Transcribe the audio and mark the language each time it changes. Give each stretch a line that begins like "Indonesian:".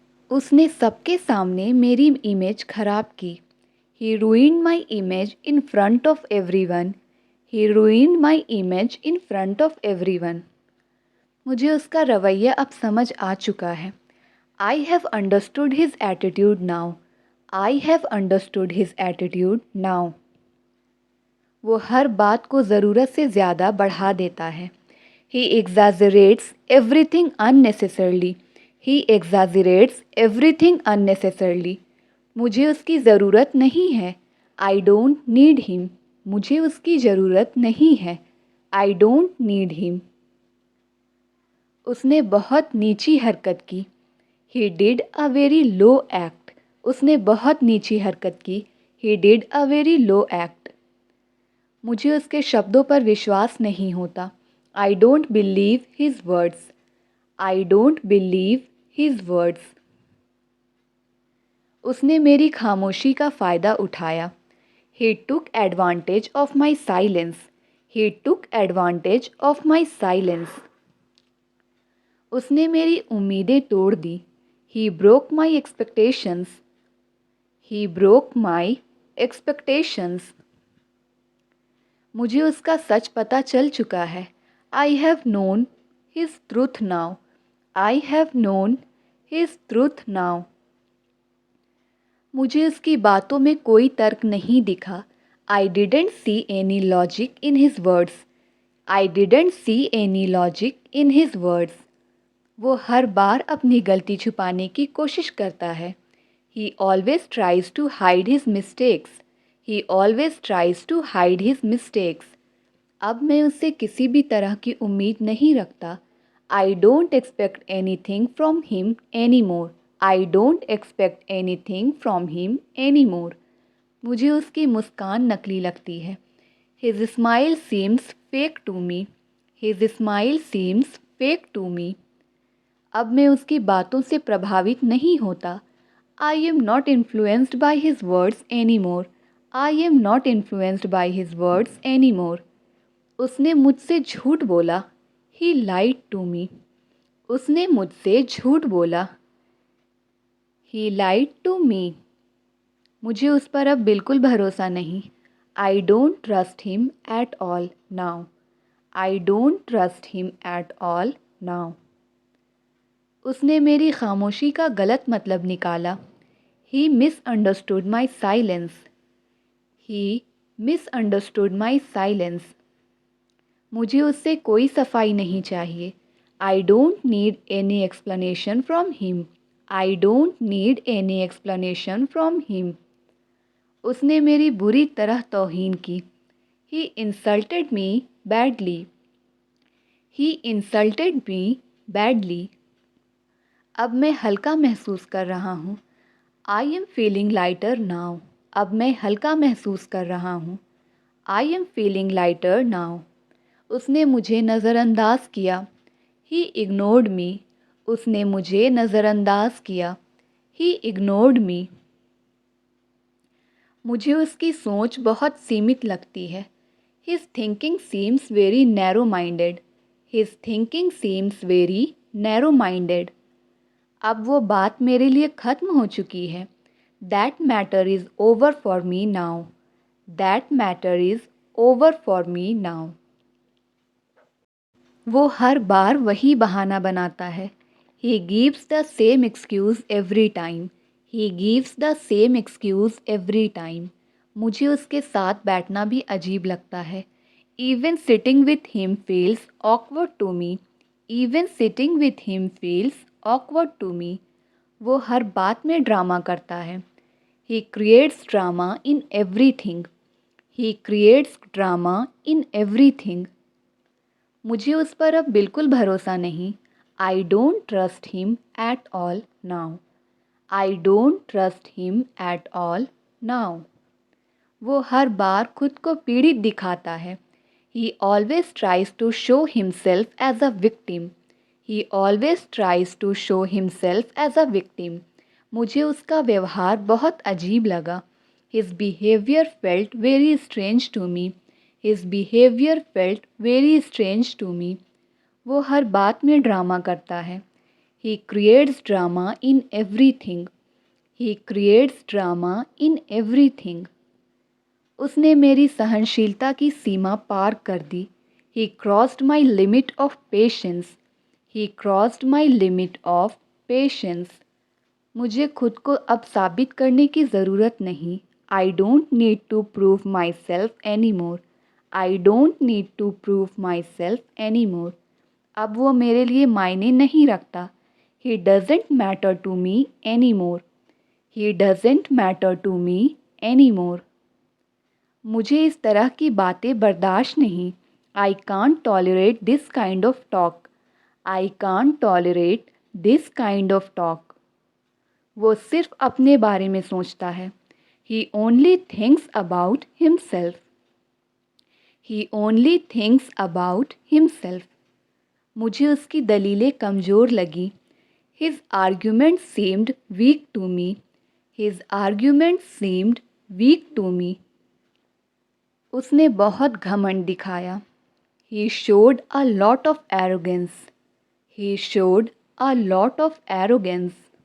Hindi: उसने सबके सामने मेरी इमेज खराब की।
English: ही ruined my image in front of everyone. He ruined my image in front of everyone.
Hindi: मुझे उसका रवैया अब समझ आ चुका है।
English: I have understood his attitude now. I have understood his attitude now.
Hindi: वो हर बात को ज़रूरत से ज़्यादा बढ़ा देता है।
English: He exaggerates everything unnecessarily. He exaggerates everything unnecessarily.
Hindi: मुझे उसकी ज़रूरत नहीं है।
English: I don't need him.
Hindi: मुझे उसकी ज़रूरत नहीं है।
English: I don't need him.
Hindi: उसने बहुत नीची हरकत की।
English: He did a very low act.
Hindi: उसने बहुत नीची हरकत की।
English: He did a very low act.
Hindi: मुझे उसके शब्दों पर विश्वास नहीं होता।
English: I don't believe his words. I don't believe his words.
Hindi: उसने मेरी खामोशी का फ़ायदा उठाया।
English: He took advantage of my silence. He took advantage of my silence.
Hindi: उसने मेरी उम्मीदें तोड़ दी।
English: He broke my expectations. He broke my expectations.
Hindi: मुझे उसका सच पता चल चुका है।
English: I have known his truth now. I have known his truth now.
Hindi: मुझे उसकी बातों में कोई तर्क नहीं दिखा।
English: I didn't see any logic in his words. I didn't see any logic in his words.
Hindi: वो हर बार अपनी गलती छुपाने की कोशिश करता है।
English: He always tries to hide his mistakes. He always tries to hide his mistakes.
Hindi: अब मैं उससे किसी भी तरह की उम्मीद नहीं रखता।
English: I don't expect anything from him anymore. I don't expect anything from him anymore.
Hindi: मुझे उसकी मुस्कान नकली लगती है।
English: His smile seems fake to me. His smile seems fake to me.
Hindi: अब मैं उसकी बातों से प्रभावित नहीं होता।
English: I am not influenced by his words anymore. I am not influenced by his words anymore.
Hindi: उसने मुझसे झूठ बोला।
English: He lied to me.
Hindi: उसने मुझसे झूठ बोला।
English: He lied to me.
Hindi: मुझे उस पर अब बिल्कुल भरोसा नहीं।
English: I don't trust him at all now. I don't trust him at all now.
Hindi: उसने मेरी खामोशी का गलत मतलब निकाला।
English: He misunderstood my silence. He misunderstood my silence.
Hindi: मुझे उससे कोई सफाई नहीं चाहिए।
English: I don't need any explanation from him. I don't need any explanation from him.
Hindi: उसने मेरी बुरी तरह तौहीन की।
English: He insulted me badly. He insulted me badly.
Hindi: अब मैं हल्का महसूस कर रहा हूँ।
English: I am feeling lighter now.
Hindi: अब मैं हल्का महसूस कर रहा हूँ।
English: I am feeling lighter now.
Hindi: उसने मुझे नज़रअंदाज किया।
English: He ignored me.
Hindi: उसने मुझे नज़रअंदाज किया।
English: He ignored me.
Hindi: मुझे उसकी सोच बहुत सीमित लगती है।
English: His thinking seems very narrow-minded. His thinking seems very narrow-minded.
Hindi: अब वो बात मेरे लिए ख़त्म हो चुकी है।
English: That matter is over for me now. That matter is over for me now.
Hindi: वो हर बार वही बहाना बनाता है।
English: He gives the same excuse every time. He gives the same excuse every time.
Hindi: मुझे उसके साथ बैठना भी अजीब लगता है।
English: Even sitting with him feels awkward to me. Even sitting with him feels awkward to me.
Hindi: वो हर बात में ड्रामा करता है।
English: He creates drama in everything. He creates drama in everything.
Hindi: मुझे उस पर अब बिल्कुल भरोसा नहीं।
English: I don't trust him at all now. I don't trust him at all now.
Hindi: वो हर बार खुद को पीड़ित दिखाता है।
English: He always tries to show himself as a victim. He always tries to show himself as a victim.
Hindi: मुझे उसका व्यवहार बहुत अजीब लगा।
English: His behavior felt very strange to me. His behavior felt very strange to me.
Hindi: वो हर बात में drama करता है।
English: He creates drama in everything. He creates drama in everything.
Hindi: उसने मेरी सहनशीलता की सीमा पार कर दी.
English: He crossed my limit of patience. He crossed my limit of patience.
Hindi: मुझे खुद को अब साबित करने की ज़रूरत नहीं.
English: I don't need to prove myself anymore. I don't need to prove myself anymore.
Hindi: अब वो मेरे लिए मायने नहीं रखता.
English: He doesn't matter to me anymore. He doesn't matter to me anymore.
Hindi: मुझे इस तरह की बातें बर्दाश्त नहीं.
English: I can't tolerate this kind of talk. I can't tolerate this kind of talk.
Hindi: वो सिर्फ अपने बारे में सोचता है.
English: He only thinks about himself. He only thinks about himself.
Hindi: मुझे उसकी दलीलें कमज़ोर लगी.
English: His argument seemed weak to me. His argument seemed weak to me.
Hindi: उसने बहुत घमंड दिखाया.
English: He showed a lot of arrogance. He showed a lot of arrogance.